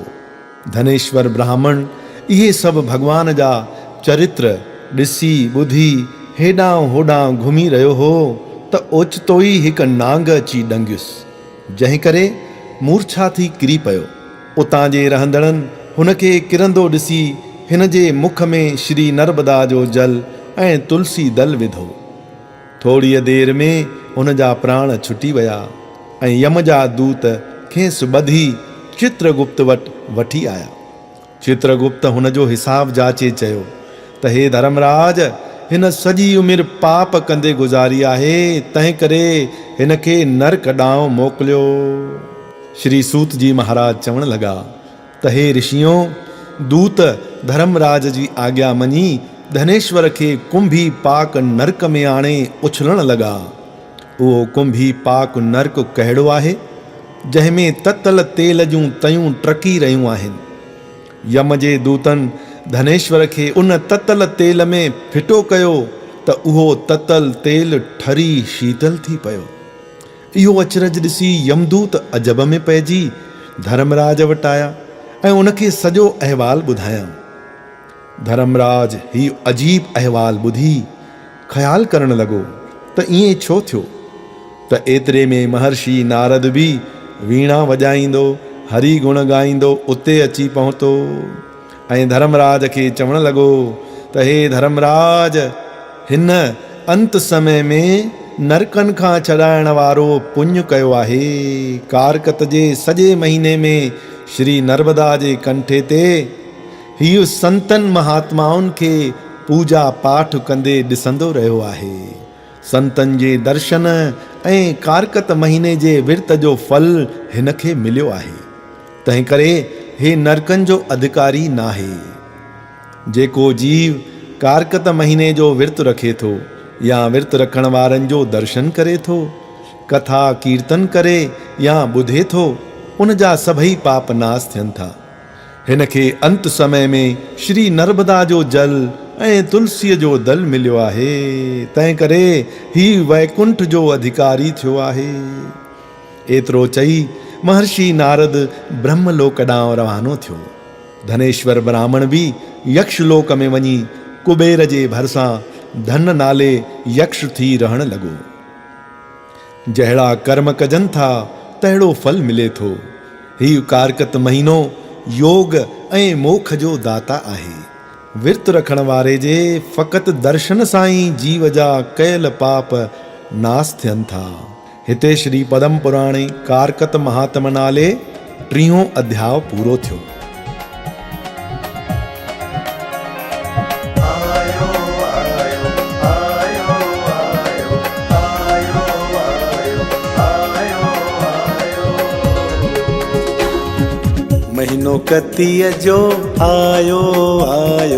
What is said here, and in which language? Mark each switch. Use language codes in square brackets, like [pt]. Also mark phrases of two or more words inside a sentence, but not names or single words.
[sd] धनेश्वर ब्राह्मण इहे सभु भगवान जा चरित्र ॾिसी ॿुधी हेॾां होॾां घुमी रहियो हो त ओचितो ई हिकु नांग अची ॾंगियुसि, जंहिं करे मूर्छा थी किरी पियो। उतां जे रहंदड़नि हुनखे किरंदो ॾिसी हिन जे मुख में श्री नर्मदा जो जल ऐं तुलसी दल विधो। थोड़ीअ देर में हुन जा प्राण छुटी विया ऐं यम जा दूत खेसि ॿधी चित्रगुप्त वटि वठी आया। चित्रगुप्त हुन जो हिसाब जाचे चयो त हे धर्मराज, हिन सॼी उमिरि पाप कंदे गुज़ारी आहे, तंहिं करे हिन खे नरक ॾांहुं मोकिलियो। श्री सूत जी महाराज चवण लगा त हे ऋषियों, दूत धर्मराज जी आज्ञा मञी धनेश्वर खे कुंभी पाक नरक में आणे उछलण लगा। उहो कुंभी पाक नरक कहिड़ो आहे, जंहिंमें ततल तेल जूं तयूं टरकी रहियूं आहिनि। यम जे दूतनि धनेश्वर खे उन ततल तेल में फिटो कयो त उहो ततल तेल ठरी शीतल थी पियो। इहो अचरज ॾिसी यमदूत अजब में पइजी धर्मराज वटि आया ऐं उनखे सॼो अहवाल ॿुधायां। धर्मराज ही अजीब अहवाल ॿुधी ख़्याल करण लॻो त ईअं छो थियो त एतिरे में महर्षि नारद बि वीणा वॼाईंदो हरि गुण ॻाईंदो उते अची पहुतो ऐं धर्मराज खे चवण लॻो त हे धर्मराज, हिन अंत समय में नरकनि खां छॾाइण वारो पुण्य कयो आहे। कारकत जे सॼे महीने में श्री नर्मदा जे कंठे ते हीउ संतनि महात्माउनि खे पूजा पाठ कंदे ॾिसंदो रहियो आहे। संतनि जे दर्शन ऐं कारकत महीने जे विर्त जो फल हिन खे मिलियो आहे। तंहिं करे हे नरकनि जो अधिकारी नाहे। जेको जीव कारकत महीने जो विर्त रखे थो या विर्त रखण वारनि जो दर्शन करे थो, कथा कीर्तन करे या ॿुधे थो, उन जा सभई पाप नाश थियनि था। हिन खे अंत समय में श्री नर्मदा जो जल ऐं तुलसीअ जो दल मिलियो आहे। तंहिं करे ही वैकुंठ जो अधिकारी थियो आहे। एतिरो चई महर्षि नारद ब्रह्मलोक ॾांहुं रवानो थियो। धनेश्वर ब्राह्मण बि यक्षलोक में वञी कुबेर जे भरिसां धन नाले यक्ष थी रहण लॻो। जहिड़ा कर्म कजनि था तहिड़ो फल मिले थो। हीउ कारकत महीनो योग ऐं मोक्ष जो दाता आहे। विर्त रखण वारे जे फ़क़ति दर्शन सां ई जीव जा कयल पाप नाश थियनि था। हिते श्री पद्म पुराणे कारकत महात्म नाले 3हों अध्याय पूरो थियो। महीनो कतीअ जो आयो आयो,